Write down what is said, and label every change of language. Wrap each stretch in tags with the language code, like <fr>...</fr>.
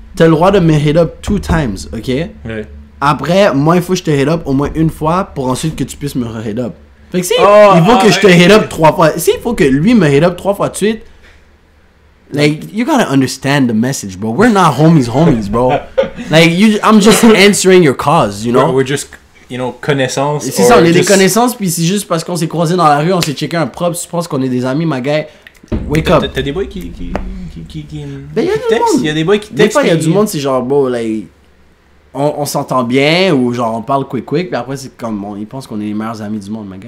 <fr>T'as le droit de me</fr> <en>hit up 2 times,</en> <fr>ok? Ouais. Après, moi, il faut que je te hit up au moins une fois pour ensuite que tu puisses me hit up. Fait que si il faut que je te hit up 3 fois, s'il faut que lui me hit up 3 fois de suite,</fr> <en>like, you gotta understand the message, bro. We're not homies, bro. Like, I'm just answering your cause, you know? We're just, you know,</en> <fr>connaissances. C'est ça, on est des connaissances, puis c'est juste parce qu'on s'est croisés dans la rue, on s'est checké un propre, tu penses qu'on est des amis, ma guy.</fr> <en>Wake up.</en> <fr>T'as des boys qui Ben, il y a des boys qui textent. Des fois, il y a du monde, c'est genre, bon,</fr> <en>like,</en> <fr>on s'entend bien, ou genre, on parle</fr> <en>quick,</en> <fr>puis après, c'est comme, ils pensent qu'on est les meilleurs amis du monde, ma guy.</fr>